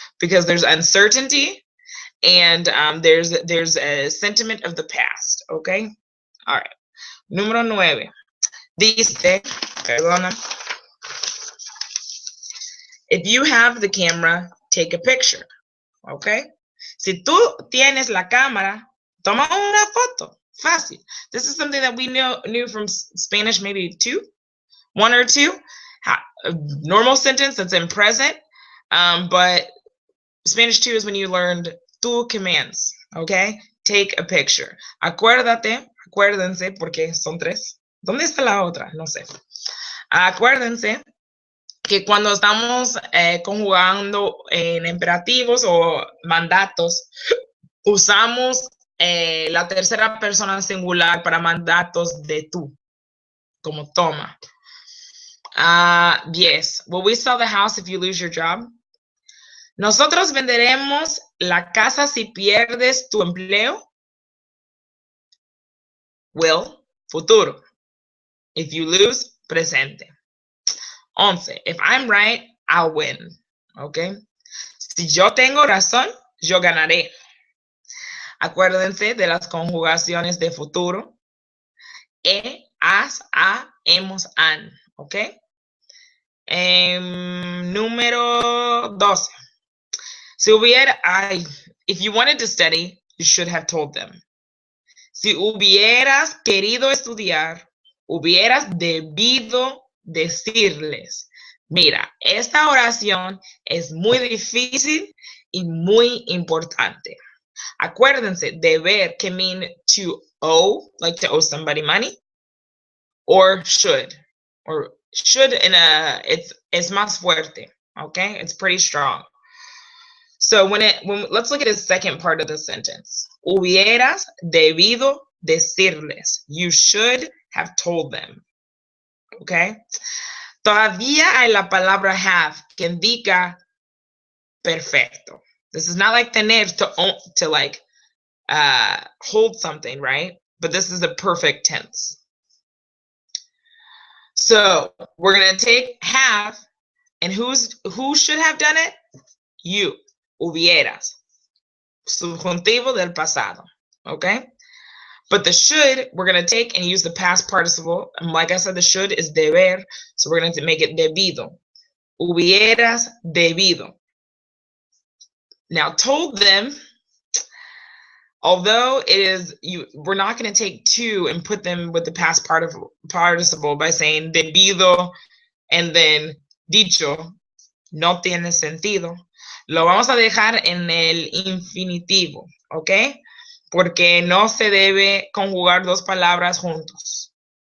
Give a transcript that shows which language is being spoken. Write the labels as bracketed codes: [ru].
[en] Because there's uncertainty and there's a sentiment of the past, okay? All right. [es] Número 9. Dice, perdona. [en] If you have the camera, take a picture, okay? [es] Si tú tienes la cámara, toma una foto. Fácil. [en] This is something that we knew from Spanish, maybe 1 or 2. A normal sentence that's in present, but Spanish 2 is when you learned tú commands, okay? Take a picture. [es] Acuérdense, porque son 3. ¿Dónde está la otra? No sé. Acuérdense que cuando estamos conjugando en imperativos o mandatos, usamos la tercera persona singular para mandatos de tú, como toma. 10. [en] Will we sell the house if you lose your job? [es] Nosotros venderemos la casa si pierdes tu empleo. [en] Will, futuro. If you lose, presente. 11. If I'm right, I'll win. Okay. [es] Si yo tengo razón, yo ganaré. Acuérdense de las conjugaciones de futuro. Has, a, hemos, han. Okay. Número 12. Si hubiera, [en] if you wanted to study, you should have told them. [es] Si hubieras querido estudiar, hubieras debido decirles. Mira, esta oración es muy difícil y muy importante. Acuérdense, [en] deber can mean to owe, like to owe somebody money, or should. Or should it's [es] más fuerte, [en] okay? It's pretty strong. So let's look at the second part of the sentence. [es] Hubieras debido decirles. [en] You should have told them. Okay? [es] Todavía hay la palabra have que indica perfecto. [en] This is not like tener to like hold something, right? But this is a perfect tense. So we're going to take have, and who should have done it? [es] You. Hubieras. Subjuntivo del pasado. Okay? [en] But the should, we're going to take and use the past participle. And like I said, the should is deber. So we're going to make it debido. [es] Hubieras debido. [en] Now, told them, although it is, we're not going to take two and put them with the past participle by saying debido and then dicho. [es] No tiene sentido. Lo vamos a dejar en el infinitivo, ¿ok? Porque no se debe conjugar dos palabras juntos.